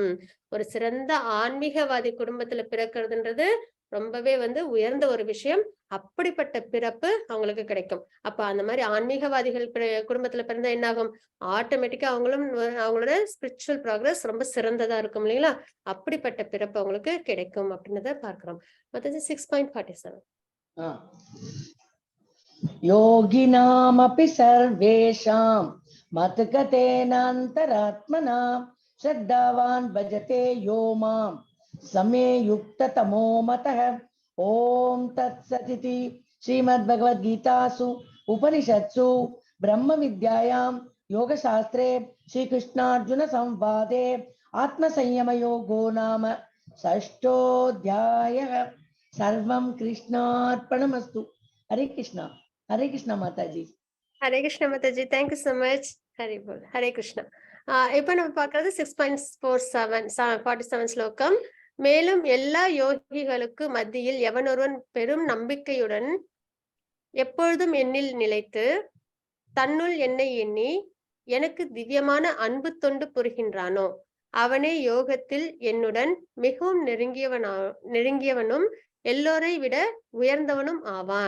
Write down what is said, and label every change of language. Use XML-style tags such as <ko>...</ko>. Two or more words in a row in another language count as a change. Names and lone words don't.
<ta>ஒரு சிறந்த ஆன்மீகவாதி குடும்பத்துல பிறக்கிறதுன்றது ரொம்பவே வந்து உயர்ந்த ஒரு விஷயம். அப்படிப்பட்ட பிறப்பு அவங்களுக்கு கிடைக்கும். அப்ப அந்த மாதிரி ஆன்மீகவாதிகள் குடும்பத்துல பிறந்தா என்ன ஆகும், ஆட்டோமேட்டிக்கா அவங்களோட</ta> <en>spiritual progress</en> <ta>ரொம்ப சிறந்ததா இருக்கும் இல்லைங்களா? அப்படிப்பட்ட பிறப்பு அவங்களுக்கு கிடைக்கும் அப்படின்றத பார்க்கிறோம். மற்றது 6.47.</ta> <sa>योगिनामपि सर्वेषां मतगतेनान्तरात्मना श्रद्धावान् भजते यो मां समे युक्ततमो मतः. ओम तत्सदिति श्रीमद्भगवद्गीतासु उपनिषत्सु ब्रह्म विद्यायां योगशास्त्रे श्रीकृष्णार्जुन संवादे आत्मसंयम योगो नाम षष्ठोऽध्यायः. सर्वं कृष्णार्पणमस्तु. हरे कृष्णा. हरे कृष्णा माताजी.</sa> <ta>ஹரே கிருஷ்ண மாதாஜி,</ta> <en>thank you so much.</en> <bn>হরি বোল.</bn> <ta>ஹரே கிருஷ்ணா. இப்ப நம்ம பார்க்கறது 6.47 ஸ்லோகம். மேலும் எல்லா யோகிகளுக்கு மத்தியில் எவனொருவன் பெரும் நம்பிக்கையுடன் எப்பொழுதும் என்னில் நிலைத்து தன்னுள் என்னை எண்ணி எனக்கு திவ்யமான அன்பு தொண்டு புரிகின்றானோ அவனே யோகத்தில் என்னுடன் மிகவும் நெருங்கியவனும் எல்லோரை விட உயர்ந்தவனும் ஆவான்.</ta>